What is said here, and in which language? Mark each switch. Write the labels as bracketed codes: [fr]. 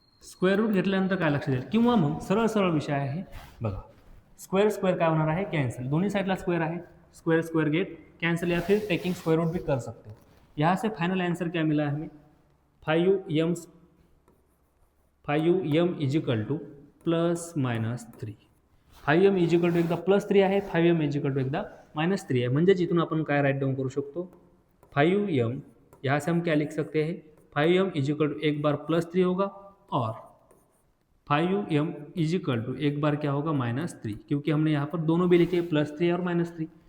[mr] Square route घेतल्यानंतर काय लक्षात येईल किंवा मग सरळ विषय आहे बघा. स्क्वेअर काय होणार आहे कैंसिल. [hi] दोनों साइड स्क्वेयर है, स्क्वेयर गेट कैंसिल या फिर टेकिंग स्क्वेयर रूट भी कर सकते हो. यहाँ से फाइनल आंसर क्या मिला है हमें 5m is equal two plus minus 3. [mr] 5m is equal to एकदा प्लस 3 आहे, 5m इज इक्वल टू एकदा माइनस 3 है. म्हणजे इथून आपण काय राइट डाउन करू शकतो 5m. [hi] यहाँ से हम क्या लिख सकते हैं 5m इज इक्वल टू एक बार प्लस 3 होगा और 5m इज इक्वल टू एक बार क्या होगा माइनस 3, क्योंकि हमने यहाँ पर दोनों भी लिखे प्लस 3 और माइनस 3.